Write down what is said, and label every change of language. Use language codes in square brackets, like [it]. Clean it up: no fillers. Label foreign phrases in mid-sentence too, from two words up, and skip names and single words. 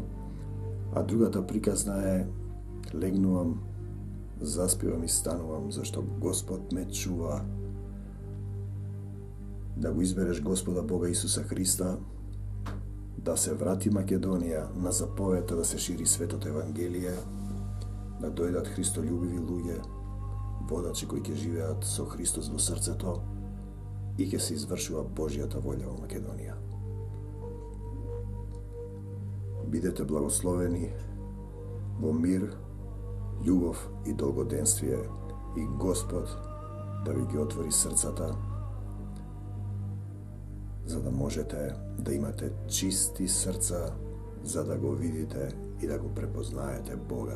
[mk] А другата приказна е: легнувам, заспивам и станувам, зашто Господ ме чува. Да го избереш Господа Бога Исуса Христа, да се врати Македонија на заповета да се шири светото Евангелие, да дојдат христољубиви луѓе, водачи кои ќе живеат со Христос во срцето и ќе се извршува Божјата волја во Македонија. Бидете благословени во мир, љубов и долгоденствие и Господ да ви ги отвори срцата за да можете да имате чисти срца за да го видите и да го препознаете Бога.